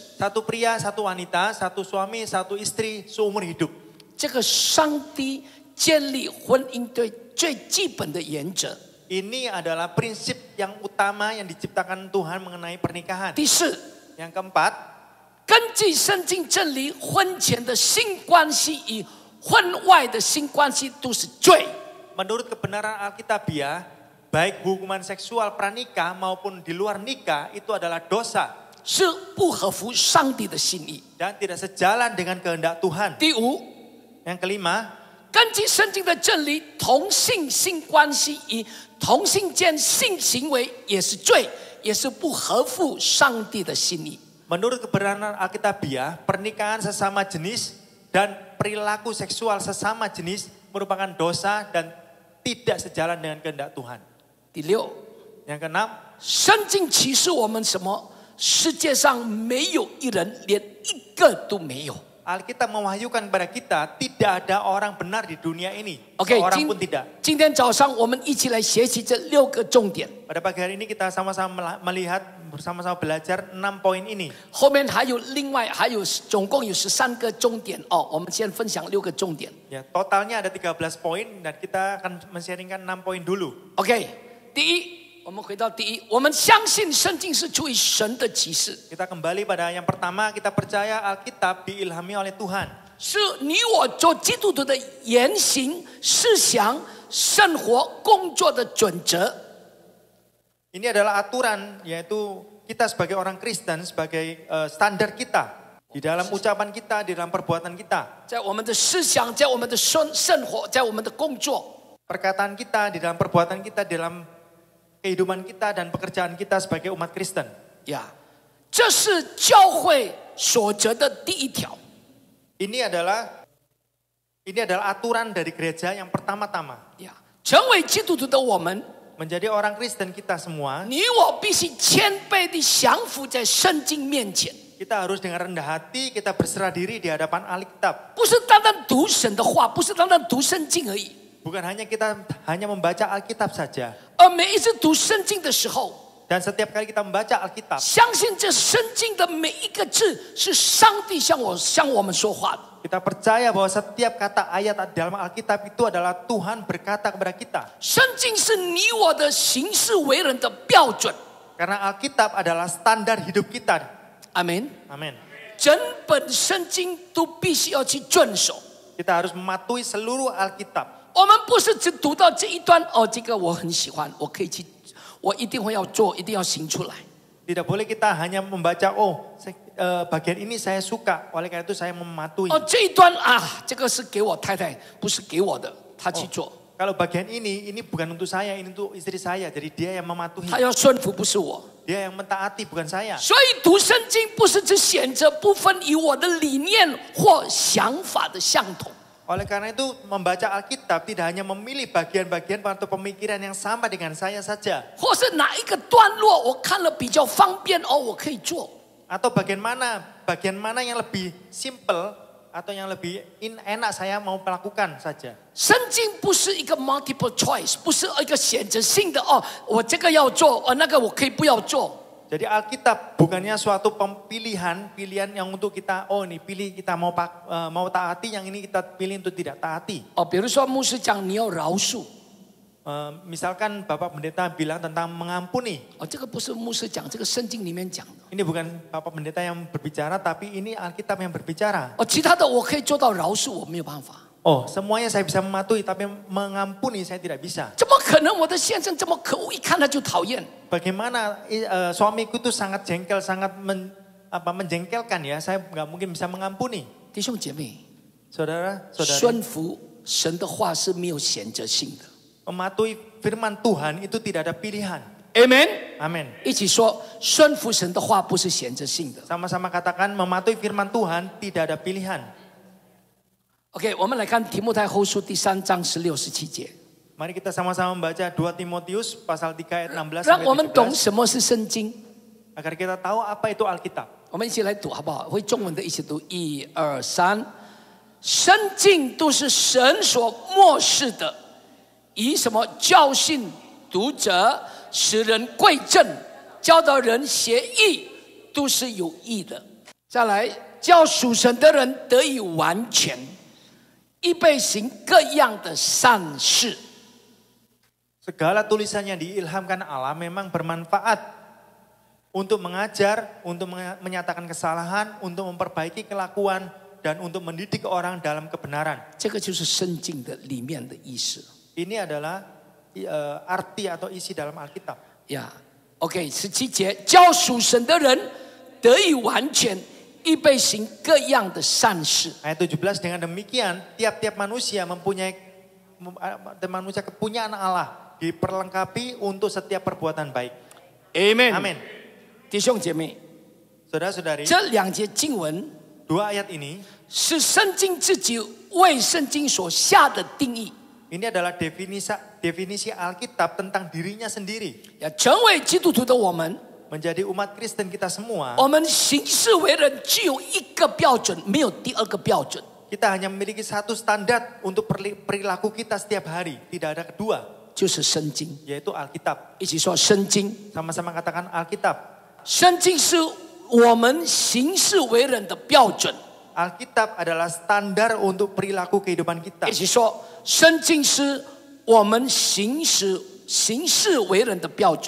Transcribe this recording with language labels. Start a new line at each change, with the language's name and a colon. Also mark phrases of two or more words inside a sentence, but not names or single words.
Indonesian: Satu pria, satu wanita, satu suami, satu istri seumur hidup.
Chinese: 这个上帝建立婚姻的最基本的原则。
Indonesian: Ini adalah prinsip yang utama yang diciptakan Tuhan mengenai pernikahan.
Chinese: 第四，
Indonesian: Yang keempat,
Chinese: 根据圣经真理，婚前的性关系与婚外的性关系都是罪。
Indonesian: menurut kebenaran Alkitabiah, baik hukuman seksual pranikah maupun di luar nikah itu adalah dosa
Chinese: 是不合乎上帝的心意。
Indonesian: dan tidak sejalan dengan kehendak Tuhan.
Chinese: 第五，
Indonesian: Yang kelima,
Chinese: 根据圣经的真理，同性性关系与同性间性行为也是罪，也是不合乎上帝的心意。
Indonesian: menurut kebenaran Alkitabiah, pernikahan sesama jenis dan perilaku seksual sesama jenis merupakan dosa dan tidak sejalan dengan kehendak Tuhan.
Chinese: 第六，
Indonesian: Yang keenam,
Chinese: 圣经启示我们什么？世界上没有一人，连一个都没有。
Indonesian: Alkitab mewahyukan kepada kita tidak ada orang benar di dunia ini. OK， Seorang pun tidak.
Chinese: 今天早上我们一起来学习这六个重点。
Indonesian: Pada pagi hari ini kita sama-sama melihat, bersama-sama belajar 6 poin ini.
Chinese: 后面还有总共有13个重点哦。我们先分享6个重点。
Indonesian: Ya, totalnya ada 13 poin dan kita akan men-sharingkan 6 poin dulu.
Chinese: OK， 第一。我们回到第一，我们相信圣经是出于神的启示，
Indonesian: Kita kembali pada yang pertama, kita percaya Alkitab diilhami oleh Tuhan.
Chinese: 是你我做基督徒的言行、思想、生活、工作的准则。
Indonesian: Ini adalah aturan, yaitu kita sebagai orang Kristen, sebagai standar kita. Di dalam ucapan kita, di dalam perbuatan kita.
Chinese: 在我们的思想，在我们的生活，在我们的工作，
Indonesian: Perkataan kita, di dalam perbuatan kita, di dalam kehidupan kita dan pekerjaan kita sebagai umat Kristen.
Chinese: 呀，这是教会所责的第一条。
Indonesian: Ini adalah aturan dari gereja yang pertama-tama.
Chinese: 呀，成为基督徒的我们，
Indonesian: menjadi orang Kristen kita semua,
Chinese: 你我必须谦卑地降服在圣经面前，
Indonesian: kita harus dengan rendah hati, kita berserah diri di hadapan Alkitab.
Chinese: 不是单单读神的话，不是单单读圣经而已，
Indonesian: Bukan hanya kita hanya membaca Alkitab saja.
Chinese: 而每一次读圣经的时候，
Indonesian: Dan setiap kali kita membaca Alkitab,
Chinese: 相信这圣经的每一个字是上帝向我们说话的。
Indonesian: kita percaya bahwa setiap kata ayat dalam Alkitab itu adalah Tuhan berkata kepada kita.
Chinese: 圣经是你我的行事为人的标准。
Indonesian: Karena Alkitab adalah standar hidup kita.
Chinese: 阿门。
Indonesian: Amin.
Chinese: 整本圣经都必须要去遵守。
Indonesian: Kita harus mematuhi seluruh Alkitab.
Chinese: 我们不是只读到这一段，哦，这个我很喜欢，我可以去，我一定会要做，一定要行出来。
Indonesian: Tidak boleh kita hanya membaca, bagian ini saya suka, oleh karena itu saya mematuhi.
Chinese: 哦，这一段啊，这个是给我太太，不是给我的，她去做。
Indonesian: Kalau bagian ini bukan untuk saya, ini untuk istri saya. Jadi dia yang mematuhi.
Chinese: 她要顺服，不是我。
Indonesian: Dia yang mentaati, bukan saya.
Chinese: 所以读圣经不是只选择部分与我的理念或想法的相同。
Indonesian: Oleh karena itu membaca Alkitab tidak hanya memilih bagian-bagian atau pemikiran yang sama dengan saya saja.
Chinese: 或是哪一个段落我看了比较方便，哦，我可以做。
Indonesian: Atau bagian mana yang lebih simple atau yang lebih enak saya mau melakukan saja.
Chinese: 圣经不是一个
English: multiple choice，
Chinese: 不是一个选择性的哦，我这个要做，那个我可以不要做。
Indonesian: Jadi Alkitab bukannya suatu pilihan yang untuk kita, ini pilih kita mau taati, yang ini kita pilih untuk tidak taati.
Chinese: 哦，比如说牧师讲你要饶恕，
Indonesian: Misalkan Bapak Pendeta bilang tentang mengampuni.
Chinese: 哦，这个不是牧师讲，这个圣经里面讲的。
Indonesian: Ini bukan Bapak Pendeta yang berbicara, tapi ini Alkitab yang berbicara.
Chinese: 哦，其他的我可以做到饶恕，我没有办法。
Indonesian: Semuanya saya bisa mematuhi, tapi mengampuni saya tidak bisa.
Chinese: 怎么可能？我的先生这么可恶，一看他就讨厌。
Indonesian: Bagaimana suamiku itu sangat jengkel, sangat menjengkelkan ya. Saya nggak mungkin bisa mengampuni.
Chinese: 弟兄姐妹，
Indonesian: Saudara-saudara,
Chinese: 顺服神的话是没有选择性的。
Indonesian: mematuhi firman Tuhan itu tidak ada pilihan. Amen。 Amin.
Chinese: 一起说，顺服神的话不是选择性的。
Indonesian: Sama-sama katakan mematuhi firman Tuhan tidak ada pilihan.
Chinese: OK， 我们来看提摩太后书第3章16、17节，
Indonesian: Mari kita sama-sama membaca 2 Timotius pasal 3 ayat 16
Chinese: 让我们懂
Indonesian: sampai 17
Chinese: 什么是圣经。
Indonesian: agar kita tahu apa itu Alkitab.
Chinese: 我们一起来读好不好？会中文的一起读，1、2、3。圣经都是神所默示的，以什么教训读者，使人归正，教导人学义，都是有益的。再来，叫属神的人得以完全，预备行各样的善事。
Indonesian: Segala tulisan yang diilhamkan Allah memang bermanfaat untuk mengajar, untuk menyatakan kesalahan, untuk memperbaiki kelakuan, dan untuk mendidik orang dalam kebenaran.
Chinese: 这个就是圣经的里面的意思。
Indonesian: Ini adalah arti atau isi dalam Alkitab.
Chinese: 呀、OK， 17节，叫属神的人得以完全，预备行各样的善事。
Indonesian: Ayat 17, dengan demikian tiap-tiap manusia manusia kepunyaan Allah diperlengkapi untuk setiap perbuatan baik. Amen。 Amin.
Chinese: 弟兄姐妹，
Indonesian: Saudara-saudari,
Chinese: 这2节经文
Indonesian: 2 ayat ini
Chinese: 是圣经自己为圣经所下的定义。
Indonesian: ini adalah definisi Alkitab tentang dirinya sendiri.
Chinese: 要成为基督徒的我们，
Indonesian: Menjadi umat Kristen kita semua,
Chinese: 我们行事为人只有一个标准，没有第二个标准。
Indonesian: kita hanya memiliki satu standar untuk perilaku kita setiap hari. Tidak ada kedua,
Chinese: 就是圣经。
Indonesian: yaitu Alkitab.
Chinese: 一起说圣经。
Indonesian: Sama-sama katakan Alkitab.
Chinese: 圣经是我们行事为人的标准。
Indonesian: Alkitab adalah standar untuk perilaku kehidupan kita.
Chinese: 一起说，圣经是我们行事为人的标准。